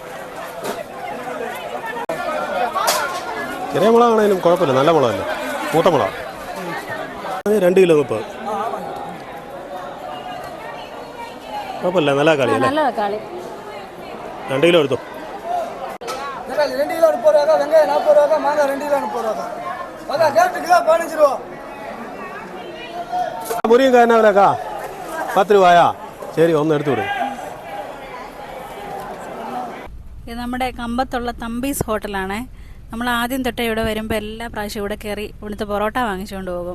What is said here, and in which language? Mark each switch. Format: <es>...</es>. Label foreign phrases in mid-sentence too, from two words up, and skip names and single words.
<ml>ചെറിയ മുളകാണേലും കുഴപ്പമില്ല, നല്ല മുളകല്ലേ, മൂത്ത മുളക്. 2 കിലോ 30. കുഴപ്പമില്ല, നല്ല കളി അല്ലേ? 2 കിലോ എടുത്തോ.</ml> <ta>2 கிலோ 30 ரூபா, வெங்காயம் 40 ரூபா, மாங்காய் 2 கிலோ 30 ரூபா. கேரட் கிலோ 15 ரூபா.</ta> <ml>മുരിയും കാരനാവിലേക്കാ 10 രൂപയാ? ശരി, ഒന്ന് എടുത്തു വിടും. ഇത് നമ്മുടെ കമ്പത്തുള്ള തമ്പീസ് ഹോട്ടലാണ്. നമ്മൾ ആദ്യം തൊട്ടേ ഇവിടെ വരുമ്പോൾ എല്ലാ പ്രാവശ്യവും ഇവിടെ കയറി ഇവിടുത്തെ പൊറോട്ട വാങ്ങിച്ചുകൊണ്ട് പോകും.</ml>